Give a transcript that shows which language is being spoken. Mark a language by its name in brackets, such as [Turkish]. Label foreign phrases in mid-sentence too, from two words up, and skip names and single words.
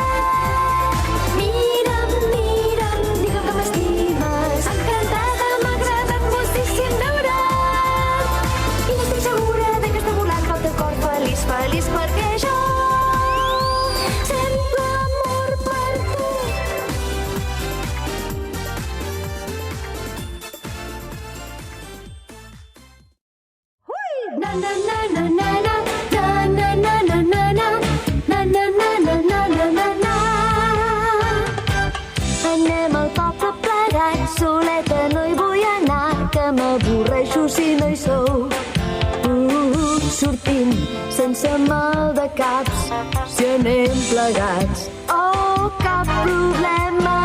[Catalan] Mira'm, mira'm, digue'm que m'estimes. Encantada, m'ha agradat moltíssim veure't. I estic segura de que està volant pel teu cor feliç, feliç perquè jo sento amor per tu. Na na na na na na na na na na na na na na na na na na na. Anem al poble plegats, soleta no hi vull anar, que m'avorreixo si no hi sou. Sortim sense mal de caps, si anem plegats. Oh, cap problema.